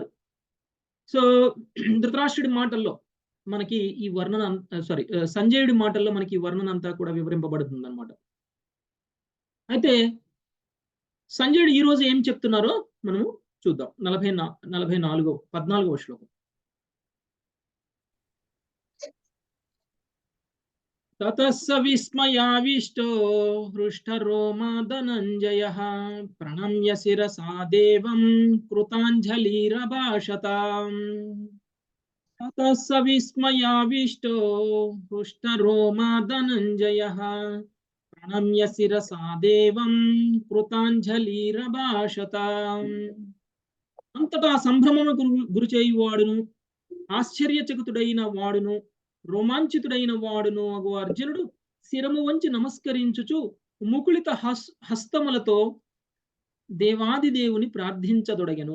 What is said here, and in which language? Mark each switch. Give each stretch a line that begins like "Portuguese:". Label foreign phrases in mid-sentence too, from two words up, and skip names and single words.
Telugu: సో ధృతరాష్ట్రుడి మాటల్లో మనకి ఈ వర్ణన సంజయుడి మాటల్లో మనకి ఈ వర్ణన అంతా కూడా వివరింపబడుతుంది అనమాట. అయితే సంజయుడు ఈ రోజు ఏం చెప్తున్నారో మనము చూద్దాం. 14వ శ్లోకం.
Sanskrit: ततः विस्मयाविष्टो हृष्टरोमा धनञ्जयः प्रणम्य शिरसा देवं कृताञ्जलिरभाषताम्। ततः विस्मयाविष्टो हृष्टरोमा धनञ्जयः प्रणम्य शिरसा देवं कृताञ्जलिरभाषताम्।
Telugu: అంతటా సంభ్రమముకు గురిచేయువాడును ఆశ్చర్యచకితుడైన వాడును రోమాంచితుడైన వాడును అగు అర్జునుడు శిరము వంచి నమస్కరించుచు ముకుళిత హస్తములతో దేవాది దేవుని ప్రార్థించదొడగెను.